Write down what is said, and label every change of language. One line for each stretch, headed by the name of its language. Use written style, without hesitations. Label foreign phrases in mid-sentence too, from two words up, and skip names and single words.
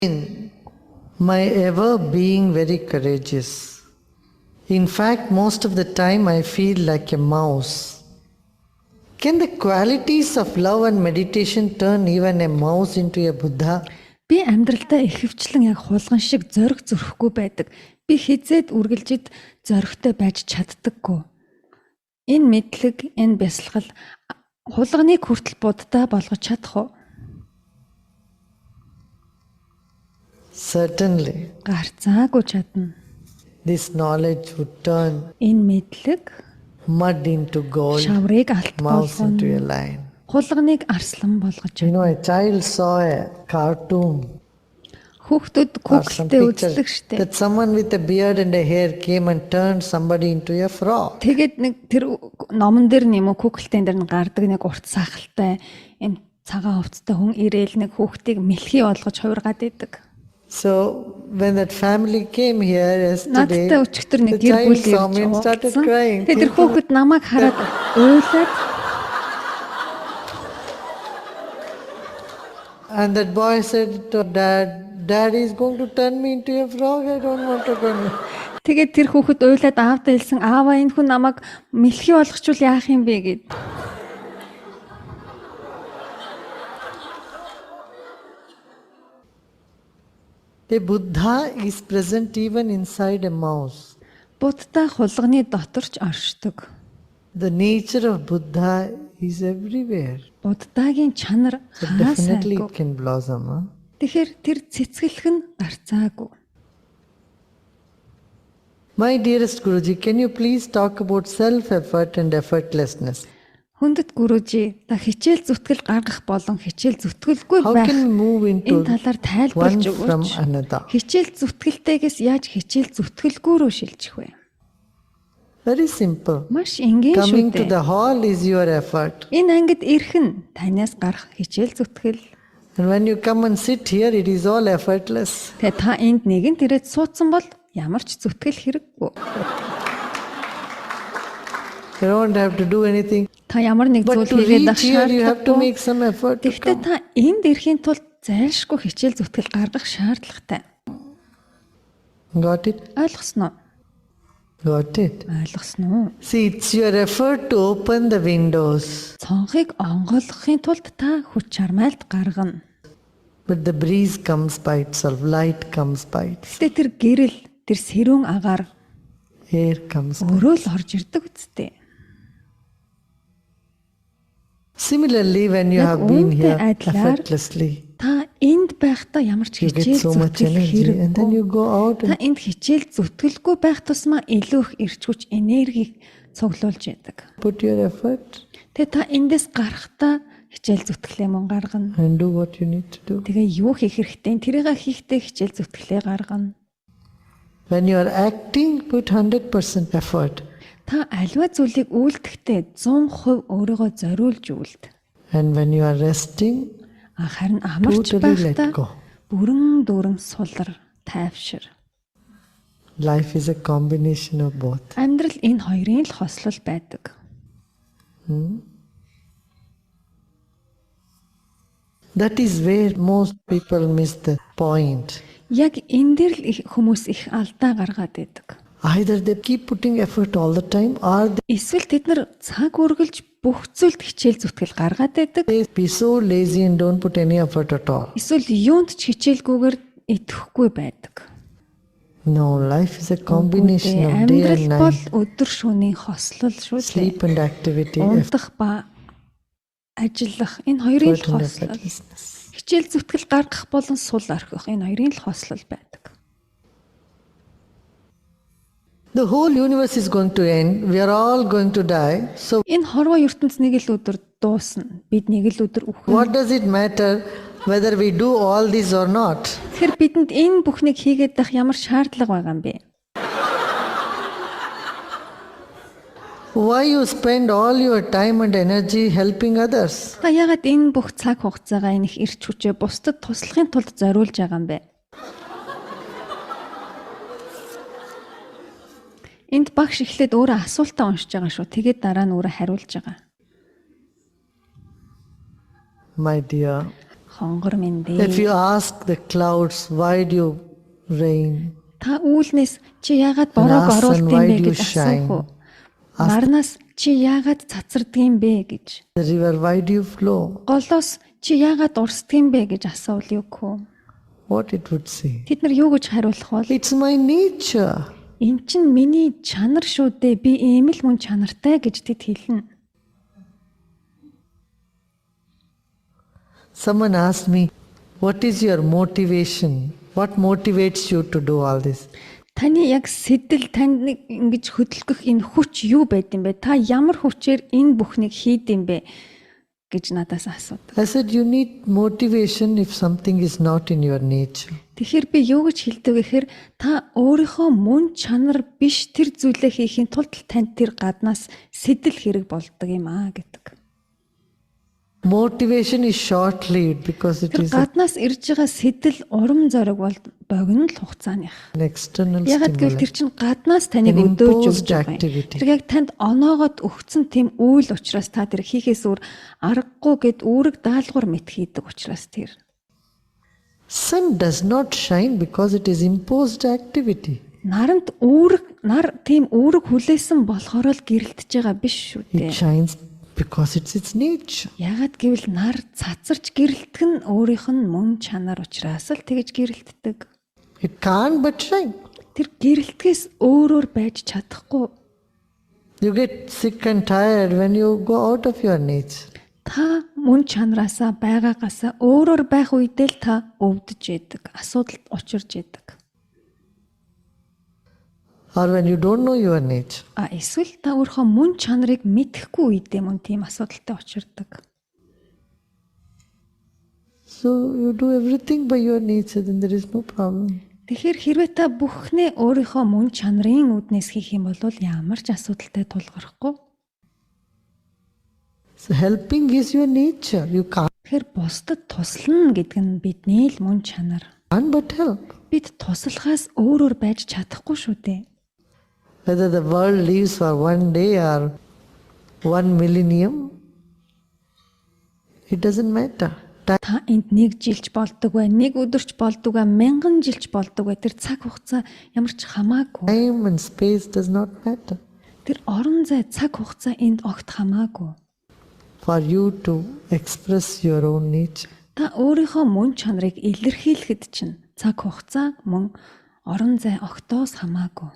English: my ever being very courageous. In fact, most of the time I feel like a mouse. Can the qualities of love and meditation turn even a mouse into a Buddha?
Mongolian: Би амьдралдаа ихэвчлэн яг хулган шиг зориг зөрөхгүй байдаг. Би хизээд үргэлжид зоригтой байж чаддаггүй. Энэ мэдлэг, энэ бясалгал хулганыг хүртэл буддаа болгож чадах уу?
English: Certainly.
Mongolian: Гарцаагүй чадна.
English: This knowledge would turn
Mongolian: Энэ мэдлэг
English: mud into gold,
Mongolian: шаврыг алт
English: mouse into a
Mongolian: болгоно.
English: lion.
Mongolian: Хулганыг арслан болгож
English: You
Mongolian: чадна.
English: know, a child saw a cartoon
Mongolian: Хүүхдүүд
English: or some
Mongolian: Google-тэй
English: picture
Mongolian: үздэг штеп.
English: that someone with a beard and a hair came and turned somebody into a frog.
Mongolian: Тэгээд нэг тэр номон дээр нэмүү Google-тэй дээр нь гардаг нэг урт сахалтай юм цагаан хувцастай хүн ирээл нэг хүүхдийг мэлхий болгож хувиргаад идэг.
English: So when that family came here yesterday,
Mongolian: Надтай өчигдөр
English: the
Mongolian: нэг гэр бүл
English: child saw me and started
Mongolian: ирж
English: crying.
Mongolian: тэгээд тэр хүүхэд намайг хараад уйлаад
English: And that boy said to Dad is going to turn me into a frog. I don't want to go.
Mongolian: тэгээд тэр хүүхэд уйлаад аавдаа хэлсэн ааваа энэ хүн намайг мэлхий болгочвол яах юм бэ гэд.
English: The Buddha is present even inside a mouse.
Mongolian: Буддаа хулганы дотор ч оршдог.
English: The nature of Buddha is everywhere.
Mongolian: Буддагийн чанар
English: So definitely
Mongolian: хаасайгүй.
English: it can blossom. Huh?
Mongolian: Тэгэхээр тэр цэцгэлэх нь гарцаагүй.
English: My dearest Guruji, can you please talk about self-effort and effortlessness?
Mongolian: Хүндэт гүрүүжи та хичээл зүтгэл гаргах болон хичээл зүтгэлгүй
English: How
Mongolian: байх
English: can we move into
Mongolian: энэ талаар
English: one
Mongolian: тайлбарлаж
English: from
Mongolian: өгөөч.
English: another?
Mongolian: Хичээл зүтгэлтэйгээс яаж хичээл зүтгэлгүй рүү шилжих вэ?
English: Very simple.
Mongolian: Маш энгийн шүү
English: Coming to
Mongolian: дээ.
English: the hall is your effort.
Mongolian: Энэ ангид ирэх нь танаас гарах хичээл зүтгэл.
English: And when you come and sit here, it is all effortless. Тэгээ та энд нэгэн ирээд суудсан бол ямар ч зүтгэл хэрэггүй. You don't have to do anything.
Mongolian: Та ямар нэг
English: But
Mongolian: зүйл
English: to
Mongolian: хийгээд
English: reach here, you have to
Mongolian: шаардлагагүй.
English: make some effort to
Mongolian: Гэхдээ
English: come.
Mongolian: та энд ирэхийн тулд зайлшгүй хичээл зүтгэл гаргах шаардлагатай.
English: Got it?
Mongolian: Ойлгосноо?
English: Got it.
Mongolian: Ойлгосноо.
English: See, it's your effort to open the windows.
Mongolian: Цонхыг онгойлгохын тулд та хүч чармайлт гаргана.
English: But the breeze comes by itself, light comes by itself,
Mongolian: Гэтэ тэр гэрэл, тэр сэрүүн агаар
English: air comes by.
Mongolian: өөрөө л орж ирдэг үсттэй.
English: Similarly, when you
Mongolian: Яг
English: have been
Mongolian: үүнтэй
English: here
Mongolian: адилаар
English: effortlessly,
Mongolian: Та энд байхдаа ямар ч
English: you get
Mongolian: хичээл
English: so much
Mongolian: зүтгэл
English: energy and then you
Mongolian: хэрэггүй.
English: go out
Mongolian: Та
English: and
Mongolian: энд хичээл зүтгэлгүй байх тусмаа илүү их эрч хүч энергийг цуглуулж яадаг.
English: put your effort
Mongolian: Тэгээ та эндээс гарахдаа хичээл зүтгэлээ мөн гаргана.
English: and do what you need to do.
Mongolian: Тэгээ юу хийх хэрэгтэй? Тэрийг хийхдээ хичээл зүтгэлээ гаргана.
English: When you are acting, put 100% effort.
Mongolian: Та аливаа зүйлийг үйлдэхдээ 100% өөрийгөө зориулж үйлд.
English: And when you are resting,
Mongolian: Харин амарч
English: totally let
Mongolian: байхдаа
English: go.
Mongolian: бүрэн дүүрэн сулар, тайвшир.
English: Life is a combination of both.
Mongolian: Амьдрал энэ хоёрын л хослол байдаг.
English: That is where most people miss the point.
Mongolian: Яг энэ дээр л хүмүүс их алдаа гаргаад байдаг.
English: Either they keep putting effort all the time or
Mongolian: Эсвэл тэд нар цаг үргэлж бүх зүйлд хичээл зүтгэл гаргаад байдаг.
English: they be so lazy and don't put any effort at all.
Mongolian: Эсвэл юунд ч хичээлгүйгээр идэхгүй байдаг.
English: No, life is a combination of day
Mongolian: Амьдрал
English: and
Mongolian: бол
English: night.
Mongolian: өдөр шөнийн хослол шүү дээ.
English: Sleep and activity,
Mongolian: Унтах ба ажиллах энэ хоёрын л
English: effort and
Mongolian: хослол.
English: effortlessness.
Mongolian: Хичээл зүтгэл гаргах болон сул орхих энэ хоёрын л хослол байдаг.
English: The whole universe is going to end. We are all going to die. So
Mongolian: Энэ хорвоо ертөнц нэг л өдөр дуусна. Бид нэг л өдөр үхнэ.
English: what does it matter whether we do all this or not?
Mongolian: Тэгэхээр бидэнд энэ бүхнийг хийгээд байх ямар шаардлага байгаа юм бэ?
English: Why you spend all your time and energy helping others?
Mongolian: Та яагаад энэ бүх цаг хугацаагаа энэ их эрч хүчээ бусдад туслахын тулд зориулж байгаа юм бэ? Энд багш эхлээд өөрөө асуултаа уншиж байгаа шүү. Тэгээд дараа нь өөрөө хариулж байгаа.
English: My dear,
Mongolian: хонгор минь
English: If
Mongolian: дээ.
English: you ask the clouds, why do you rain?
Mongolian: Та үүлнээс чи яагаад бороог
English: And
Mongolian: оруулд юм
English: why
Mongolian: бэ
English: do you
Mongolian: гэж асуух уу?
English: shine?
Mongolian: Нарнаас чи яагаад цацардаг юм бэ гэж.
English: The river, why do you flow?
Mongolian: Голоос чи яагаад урсдаг юм бэ гэж асуул юу гэх.
English: What it would say?
Mongolian: Тэд нар юу гэж хариулах бол
English: It's my nature.
Mongolian: энэ чинь миний чанар шүү дээ. Би ийм л мөн чанартай гэж тэд хэлнэ.
English: Someone asked me, what is your motivation? What motivates you to do all this?
Mongolian: Таны яг сэтэл танд нэг ингэж хөдөлгөх энэ хүч юу байд юм бэ? Та ямар хүчээр энэ бүхнийг хийд юм бэ гэж надаас асуудаг.
English: I said, you need motivation if something is not in your nature.
Mongolian: Тэгэхээр би юу гэж хэлдэг вэ гэхээр та өөрийнхөө мөн чанар биш тэр зүйлээ хийхин тулд танд тэр гаднаас сэтэл хэрэг болдог юм аа гэдэг.
English: Motivation is short-lived because it
Mongolian: Тэр
English: is
Mongolian: гаднаас ирж байгаа сэтэл урам зориг бол богино л хугацааных.
English: an external
Mongolian: Ягаад гэвэл
English: stimulus.
Mongolian: тэр чинь гаднаас таныг
English: An
Mongolian: өдөөж
English: imposed
Mongolian: өгч байгаа юм.
English: activity.
Mongolian: Тэр яг танд оноогоод өгцөн тийм үйл учраас та тэр хийхээс өөр аргагүй гэд үүрэг даалгавар мэт хийдэг учраас тэр.
English: Sun does not shine because it is imposed activity.
Mongolian: Нар тийм үүрэг хүлээсэн болохоор л гэрэлтэж байгаа биш шүү
English: It
Mongolian: дээ.
English: shines because it's its nature.
Mongolian: Ягаад гэвэл нар цацарч гэрэлтэх нь өөрийнх нь мөн чанар учраас л тэгж гэрэлтдэг.
English: It can't but shine.
Mongolian: Тэр гэрэлтгэс өөрөөр байж чадахгүй.
English: You get sick and tired when you go out of your nature.
Mongolian: Та мөн чанараасаа байгаагасаа өөрөөр байх үедээ л та өвдөж яадаг, асуудалд учирж яадаг.
English: Or when you don't know your nature.
Mongolian: Эсвэл та өөрийнхөө мөн чанарыг мэдэхгүй үедээ мөн тийм асуудалтай учирдаг.
English: So you do everything by your nature, then there is no problem.
Mongolian: Тэгэхээр хэрвээ та бүхнээ өөрийнхөө мөн чанарын үүднээс хийх юм бол ямар ч асуудалтай тулгархгүй.
English: So helping is your nature. You can't
Mongolian: Тэгэхээр бусдад туслана гэдэг нь бидний л мөн чанар.
English: but help.
Mongolian: Бид туслахаас өөрөөр байж чадахгүй шүү дээ.
English: Whether the world lives for 1 day or 1 millennium, it doesn't matter.
Mongolian: Та энд 1 жилч болдог бай, 1 өдөрч болдог бай, 1000 жилч болдог бай. Тэр цаг хугацаа ямар ч хамаагүй.
English: Time and space does not matter.
Mongolian: Тэр орон зай, цаг хугацаа энд огт хамаагүй.
English: For you to express your own nature.
Mongolian: Та өөрийнхөө мөн чанарыг илэрхийлэхэд чинь цаг хугацаа мөн орон зай огтоос хамаагүй.